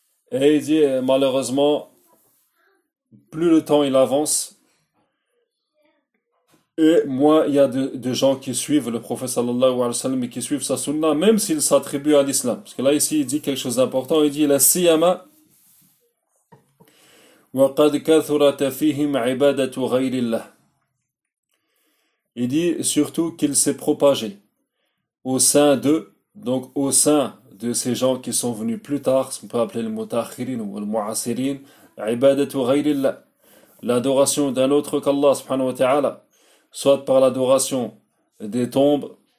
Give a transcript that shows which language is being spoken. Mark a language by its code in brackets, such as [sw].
[fr] Et il dit, malheureusement, plus le temps il avance, et moins il y a de gens qui suivent le prophète sallallahu alayhi wa sallam et qui suivent sa sunna, même s'ils s'attribuent à l'islam. Parce que là, ici, il dit quelque chose d'important. Il dit, [ar] la siyama, وَقَدْ كَثُرَتَ فِيهِمْ عِبَادَةُ غَيْرِ اللَّهِ. [fr] Il dit surtout qu'il s'est propagé au sein d'eux, donc au sein de ces gens qui sont venus plus tard, ce qu'on peut appeler le mutakhirin ou le mu'asirin, [ar] عِبَادَةُ غَيْرِ اللَّهِ, [fr] l'adoration d'un autre qu'Allah subhanahu wa ta'ala, soit par l'adoration des tombes